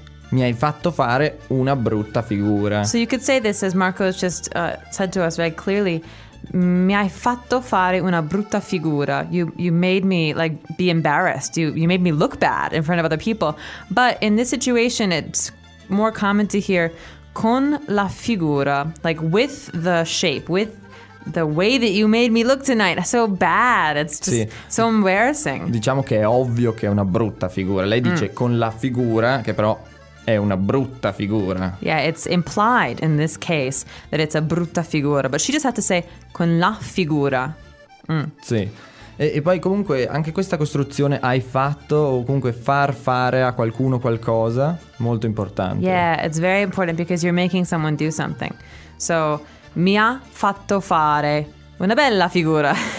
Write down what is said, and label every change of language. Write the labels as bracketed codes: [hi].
[it] Mi hai fatto fare una brutta figura. [en] So you could say this as Marco has just said to us very clearly. [it] Mi hai fatto fare una brutta figura. [en] You made me like be embarrassed. You made me look bad in front of other people. But in this situation, it's more common to hear [it] con la figura, [en] like with the shape, with the way that you made me look tonight. So bad. It's just [it] sì. [en] So embarrassing. [it] Diciamo che è ovvio che è una brutta figura. Lei dice con la figura, che però è una brutta figura. [en] Yeah, it's implied in this case that it's a [it] brutta figura, [en] but she just had to say [it] con la figura. Sì. E poi comunque anche questa costruzione hai fatto, o comunque far fare a qualcuno qualcosa, molto importante. [en] Yeah, it's very important because you're making someone do something. [it] So, mi ha fatto fare una bella figura.